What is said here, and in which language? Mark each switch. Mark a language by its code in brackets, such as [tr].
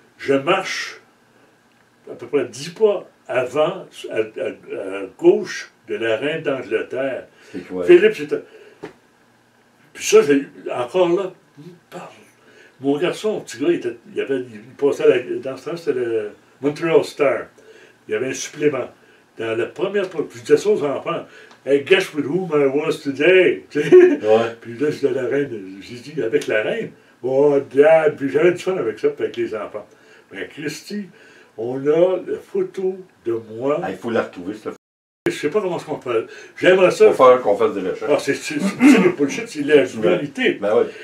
[fr] Je marche à peu près 10 pas avant, à gauche de la reine d'Angleterre. Philippe, c'était. Puis ça, encore là, mon garçon, petit gars, il passait dans ce temps, c'était le Montreal Star. Il y avait un supplément. Dans la première fois, je disais ça aux enfants. [en] Hey, guess with whom I was today? [fr] Ouais. Puis là, c'était la reine. J'ai dit, avec la reine? [en] Oh, dad! [fr] Puis j'avais du fun avec ça, puis avec les enfants. Mais Christy, on a la photo de moi. Il faut la retrouver, cette photo. Je sais pas comment on fait. J'aimerais ça. Il faut faire qu'on fasse des recherches. Ah, c'est le bullshit, c'est la réalité. Ben oui.